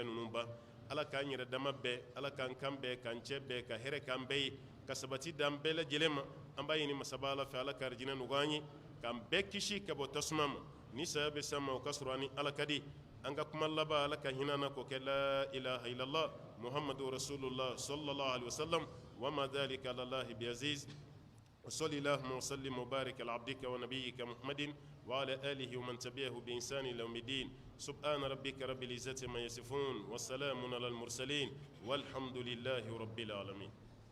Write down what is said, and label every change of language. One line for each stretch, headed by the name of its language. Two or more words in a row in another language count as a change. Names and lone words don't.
Bambara: ninnu ban ala k'an yɛrɛ dama bɛɛ ala k'an kan bɛɛ k'an cɛ bɛɛ ka hɛrɛ k'an bɛɛ ye ka sabati d'an bɛɛ lajɛlen ma an b'a ɲini masaba ala fɛ ala ka arijinɛ nɔgɔya an ye k'an bɛɛ kisi ka bɔ tasuma ma ni saya bɛ s'an ma o ka sɔrɔ an ni ala ka di an ka kuma laban ala ka hinɛ an na k'o kɛ
Arabic: لا إله إلا الله محمد رسول الله صلى الله عليه وسلم وما ذلك على الله بعزيز وصل اللهم وسلم وبارك على عبدك ونبيك محمد وعلى آله ومن تبعه بإنسان إلى يوم الدين سبحان ربك رب العزة ما يصفون والسلام على المرسلين والحمد لله رب العالمين